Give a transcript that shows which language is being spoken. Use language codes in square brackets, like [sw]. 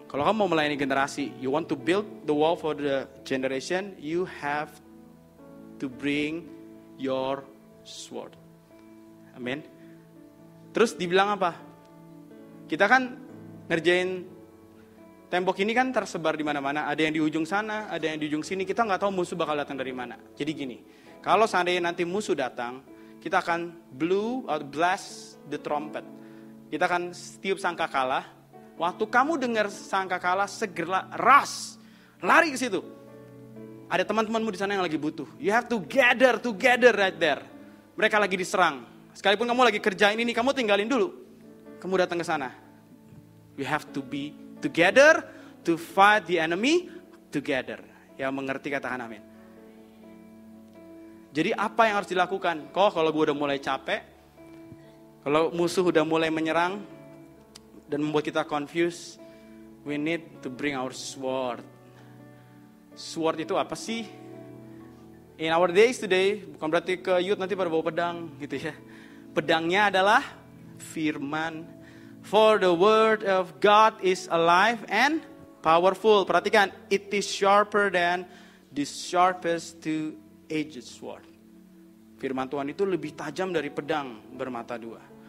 [id] Kalau kamu mau melayani generasi, [en] you want to build the wall for the generation, you have to bring your sword. [id] Amin. Terus dibilang apa? Kita kan ngerjain tembok ini kan tersebar di mana-mana, ada yang di ujung sana, ada yang di ujung sini, kita nggak tahu musuh bakal datang dari mana. Jadi gini, kalau seandainya nanti musuh datang, kita akan [en] blast the trumpet. [id] Kita akan tiup sangkakala. Waktu kamu dengar sangkakala, segera lari ke situ. Ada teman-temanmu di sana yang lagi butuh. [en] You have to gather together right there. [id] Mereka lagi diserang. Sekalipun kamu lagi kerjain ini, kamu tinggalin dulu. Kamu datang ke sana. [en] We have to be together to fight the enemy together. [id] Yang mengerti katakan amin. Jadi apa yang harus dilakukan? Kalau gue udah mulai capek, kalau musuh udah mulai menyerang dan membuat kita confused, [en] we need to bring our sword. [id] Sword itu apa sih? [en] In our days today, [id] bukan berarti ke youth nanti pada bawa pedang gitu ya. Pedangnya adalah firman. [en] For the word of God is alive and powerful. Perhatikan, it is sharper than the sharpest two-edged sword. [id] Firman Tuhan itu lebih tajam dari pedang bermata dua.